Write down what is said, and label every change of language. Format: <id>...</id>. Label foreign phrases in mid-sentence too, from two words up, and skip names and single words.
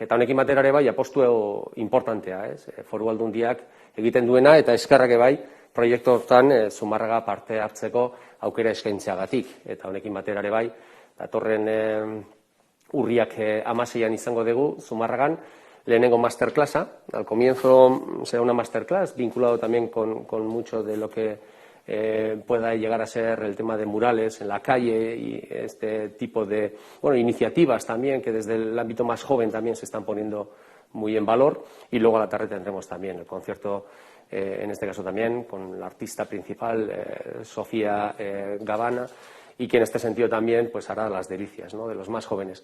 <eu>Eta honekin batera ere apostu importantea, ez? Foru Aldundiak egiten duena eta eskerrak proiektu hortan Zumarraga parte hartzeko aukera eskaintzeagatik. Eta honekin batera ere datorren urriak 16an izango dugu Zumarragan, lehenengo masterclassa.</eu> <es>Al comienzo será una masterclass vinculado también con mucho de lo que pueda llegar a ser el tema de murales en la calle y este tipo de iniciativas también que desde el ámbito más joven también se están poniendo muy en valor. Y luego a la tarde tendremos también el concierto, en este caso también con la artista principal, Sofía Gavana, y que en este sentido también hará las delicias, ¿no?, de los más jóvenes.</es>